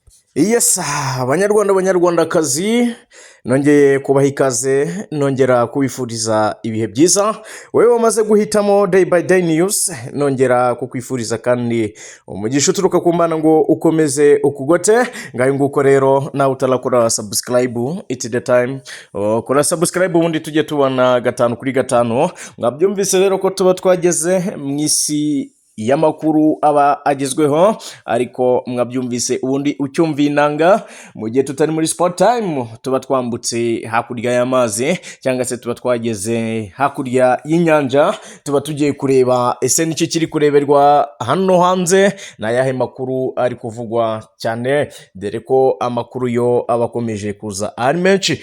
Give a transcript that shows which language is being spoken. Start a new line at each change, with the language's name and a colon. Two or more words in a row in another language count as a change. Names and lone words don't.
Kinyarwanda: Yes, banyarwandakazi nongeye kubaha ikaze nongera kubifuriza ibihe byiza. Wewe wamaze guhitamo day by day news, nongera kukwifuriza kandi umugisha uturuka ku Mana ngo ukomeze ukugote. Ngayo nguko rero nawe utarakora subscribe,
English: it's the time.
Kinyarwanda: Kora subscribe ubundi tujye tubana gatanu kuri gatanu. Mwabyumvise rero ko tuba twageze mwisi y'amakuru aba agezweho, ariko mwabyumvise ubundi ucyumva inanga mu gihe tutari muri sport time tuba twambutse hakurya y'amazi cyangwa se tuba twageze hakurya y'inyanja, tuba tugiye kureba ese n'iki kiri kureberwa hano hanze, n'ayahe makuru ari kuvugwa cyane, dore ko amakuru yo abakomeje kuza ari menshi.